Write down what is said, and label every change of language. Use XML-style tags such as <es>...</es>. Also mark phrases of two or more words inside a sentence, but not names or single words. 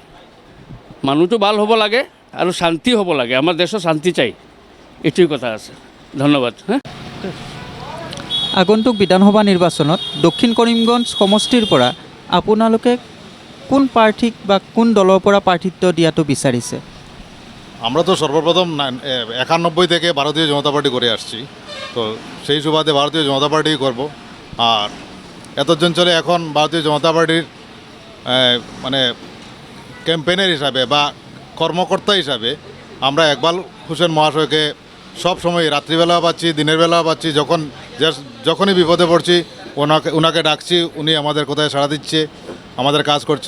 <as>মানুহটো ভাল হ'ব লাগে আৰু শান্তি হ'ব লাগে। আমাৰ দেশৰ শান্তি চাই, এইটোৱে কথা আছে। ধন্যবাদ। আগন্তুক বিধানসভা নিৰ্বাচনত দক্ষিণ কৰিমগঞ্জ সমষ্টিৰ পৰা আপোনালোকে কোন প্ৰাৰ্থীক বা কোন দলৰ পৰা প্ৰাৰ্থিত্ব দিয়াটো বিচাৰিছে?</as> <bn>আমরা তো সর্বপ্রথম 91 থেকে ভারতীয় জনতা পার্টি করে আসছি, তো সেই সুবাদে ভারতীয় জনতা পার্টি করব। আর এতজন চলে এখন ভারতীয় জনতা পার্টির মানে ক্যাম্পেইনের হিসাবে বা কর্মকর্তা হিসাবে আমরা ইকবাল হোসেন মহাশয়কে সব সময় রাত্রিবেলা পাচ্ছি, দিনের বেলা পাচ্ছি, যখনই বিপদে পড়ছি ওনাকে ডাকছি, উনি আমাদের কোথায় সাড়া দিচ্ছে, আমাদের কাজ করছে।</bn>